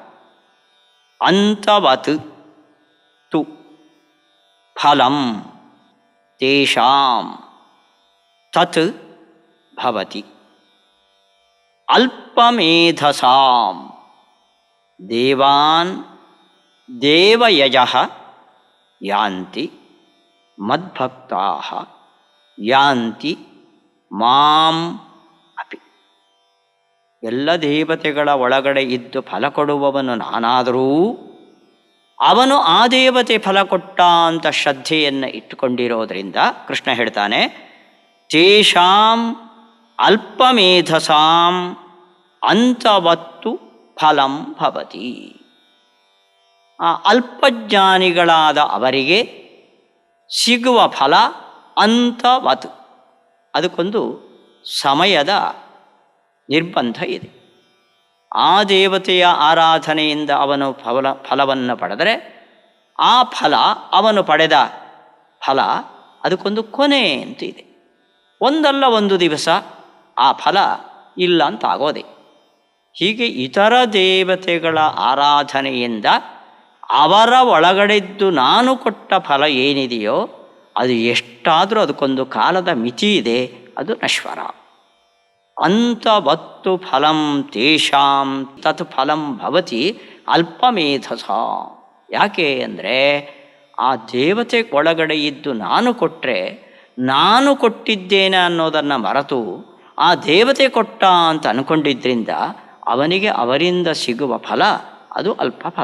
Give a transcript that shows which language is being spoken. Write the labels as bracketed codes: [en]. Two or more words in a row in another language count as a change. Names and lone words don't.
[sa] ಅಂತವತ್ ತು ಫಲಂ ತೇಷಾಂ ತತ್ ಭವತಿ ಅಲ್ಪಮೇಧಸಾಂ ದೇವಾನ್ ದೇವಯಜಃ ಯಾಂತಿ ಮದ್ಭಕ್ತಾ ಯಾಂತಿ ಮಾಂ ಅಪಿ. [kn] ಎಲ್ಲ ದೇವತೆಗಳ ಒಳಗಡೆ ಇದ್ದು ಫಲ ಕೊಡುವವನು ನಾನಾದರೂ ಅವನು ಆ ದೇವತೆ ಫಲ ಕೊಟ್ಟ ಅಂತ ಶ್ರದ್ಧೆಯನ್ನು ಇಟ್ಟುಕೊಂಡಿರೋದರಿಂದ ಕೃಷ್ಣ ಹೇಳ್ತಾನೆ, [sa] ತೇಷಾಂ ಅಲ್ಪಮೇಧಸಾಂ ಅಂತವತ್ತು ಫಲಂ ಭವತಿ. [kn] ಆ ಅಲ್ಪಜ್ಞಾನಿಗಳಾದ ಅವರಿಗೆ ಸಿಗುವ ಫಲ ಅಂತವತ್. ಅದಕ್ಕೊಂದು ಸಮಯದ ನಿರ್ಬಂಧ ಇದೆ. ಆ ದೇವತೆಯ ಆರಾಧನೆಯಿಂದ ಅವನು ಫಲವನ್ನು ಪಡೆದರೆ ಆ ಫಲ, ಅವನು ಪಡೆದ ಫಲ ಅದಕ್ಕೊಂದು ಕೊನೆ ಅಂತ ಇದೆ. ಒಂದಲ್ಲ ಒಂದು ದಿವಸ ಆ ಫಲ ಇಲ್ಲ ಅಂತ ಆಗೋದೆ. ಹೀಗೆ ಇತರ ದೇವತೆಗಳ ಆರಾಧನೆಯಿಂದ ಅವರ ಒಳಗಡೆದ್ದು ನಾನು ಕೊಟ್ಟ ಫಲ ಏನಿದೆಯೋ ಅದು ಎಷ್ಟಾದರೂ ಅದಕ್ಕೊಂದು ಕಾಲದ ಮಿತಿ ಇದೆ, ಅದು ನಶ್ವರ. [sa] ಅಂತವತ್ತು ಫಲಂ ತೇಷಾಂ ತತ್ ಫಲಂ ಭವತಿ ಅಲ್ಪಮೇಧಸ. [kn] ಯಾಕೆ ಅಂದರೆ ಆ ದೇವತೆ ಒಳಗಡೆ ಇದ್ದು ನಾನು ಕೊಟ್ಟರೆ, ನಾನು ಕೊಟ್ಟಿದ್ದೇನೆ ಅನ್ನೋದನ್ನು ಮರೆತು ಆ ದೇವತೆ ಕೊಟ್ಟ ಅಂತ ಅಂದ್ಕೊಂಡಿದ್ದರಿಂದ ಅವನಿಗೆ ಅವರಿಂದ ಸಿಗುವ ಫಲ ಅದು ಅಲ್ಪ ಫಲ.